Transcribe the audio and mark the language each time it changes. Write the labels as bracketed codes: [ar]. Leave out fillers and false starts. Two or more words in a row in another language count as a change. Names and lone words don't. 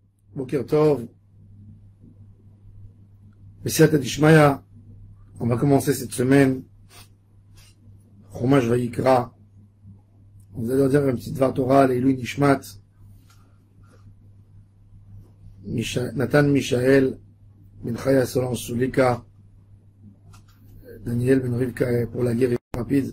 [he] בוקר טוב. [arc] בסייעתא דשמיא, [fr] on va commencer cette semaine. Chumash Vayikra. On va dire un petit [he] דבר תורה, לעילוי נשמת. [fr] Nathan Mishael, Ben Chaya Solange Sulika. Daniel Ben Rivka pour la guerre rapide.